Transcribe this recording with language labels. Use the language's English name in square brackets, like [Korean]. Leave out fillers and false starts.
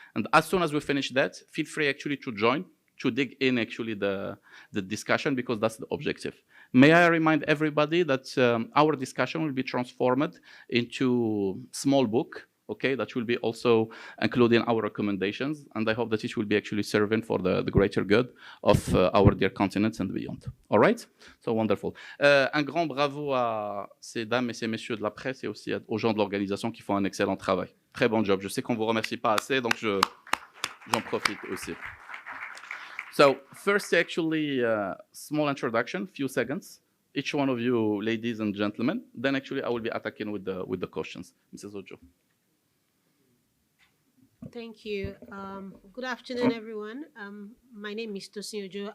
[English] And as soon as we finish that, feel free actually to join, to dig in actually the discussion, because that's the objective. May I remind everybody that our discussion will be transformed into small book, okay, that will be also including our recommendations, and I hope that it will be actually serving for the greater good of our dear continent and beyond. All right? So wonderful. [French] Un grand bravo à ces dames et ces messieurs de la presse et aussi aux gens de l'organisation qui font un excellent travail. Très bon job. Je sais qu'on vous remercie pas assez, donc j'en profite aussi. [English] So first, actually, small introduction, few seconds. Each one of you, ladies and gentlemen. Then actually, I will be attacking with the questions. Mrs. Ojo. Thank you. Good afternoon, everyone. My name is Tosin Ojo.